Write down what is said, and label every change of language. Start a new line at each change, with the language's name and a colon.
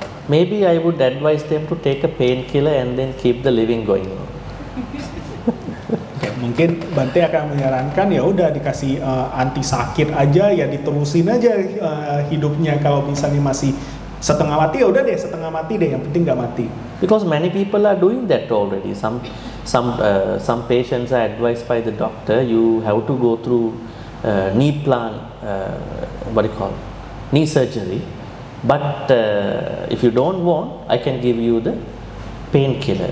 English: Maybe I would advise them to take a painkiller and then keep the living going on.
Indonesian: Mungkin Bante akan menyarankan ya udah dikasih anti sakit aja, ya diterusin aja hidupnya. Kalau misalnya masih setengah mati ya udah deh setengah mati deh, yang penting nggak mati.
English: Because many people are doing that already. Some patients are advised by the doctor, you have to go through knee knee surgery. But if you don't want, I can give you the painkiller.